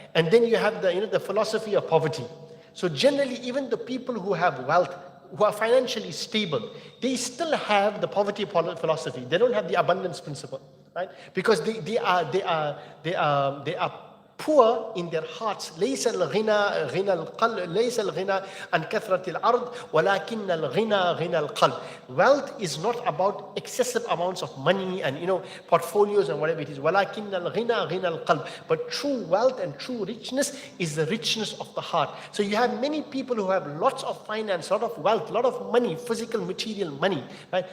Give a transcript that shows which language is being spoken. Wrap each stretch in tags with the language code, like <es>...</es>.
<en>And then you have the philosophy of poverty. So generally, even the people who have wealth, who are financially stable, they still have the poverty philosophy. They don't have the abundance principle. right? Because they are poor in their hearts.</en> <ar>ليس الغنى غنى القلب ليس الغنى عن كثرة العرض ولكن الغنى غنى القلب.</ar> <en>Wealth is not about excessive amounts of money and portfolios and whatever it is.</en> <ar>ولكن الغنى غنى القلب.</ar> <en>But true wealth and true richness is the richness of the heart. So you have many people who have lots of finance, lot of wealth, lot of money, physical, material money, right?</en>